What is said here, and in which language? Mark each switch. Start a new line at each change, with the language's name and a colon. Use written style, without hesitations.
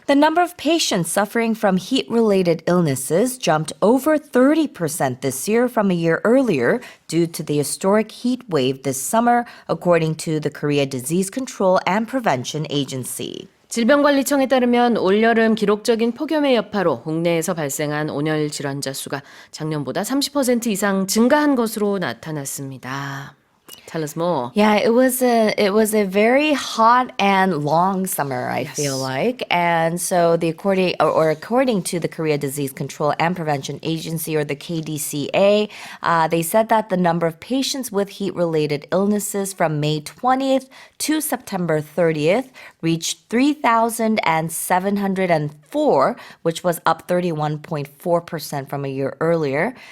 English: The number of patients suffering from heat-related illnesses jumped over 30% this year from a year earlier due to the historic heat wave this summer, according to the Korea Disease Control and Prevention Agency.
Korean: 질병관리청에 따르면 올여름 기록적인 폭염의 여파로 국내에서 발생한 온열 질환자 수가 작년보다 30% 이상 증가한 것으로 나타났습니다.
English: Tell us more. Yeah, it was a very hot and long summer, I feel like. And so according to the Korea Disease Control and Prevention Agency, or the KDCA, they said that the number of patients with heat-related illnesses from May 20th to September 30th reached 3,704, which was up 31.4% from a year earlier.